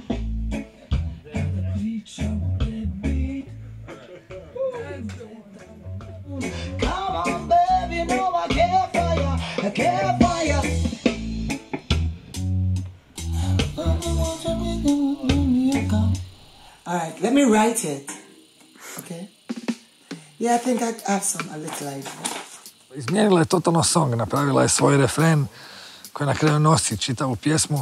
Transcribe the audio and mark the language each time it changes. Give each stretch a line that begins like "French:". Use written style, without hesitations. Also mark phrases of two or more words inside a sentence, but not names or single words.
English: Come on, baby, you know I care for you. I care for you. All right, let me write it. Okay? Yeah, I think I have a little idea.
Bosnian: Izmijenila je totalno song, napravila je svoj refren koji na kraju nosi čitavu pjesmu.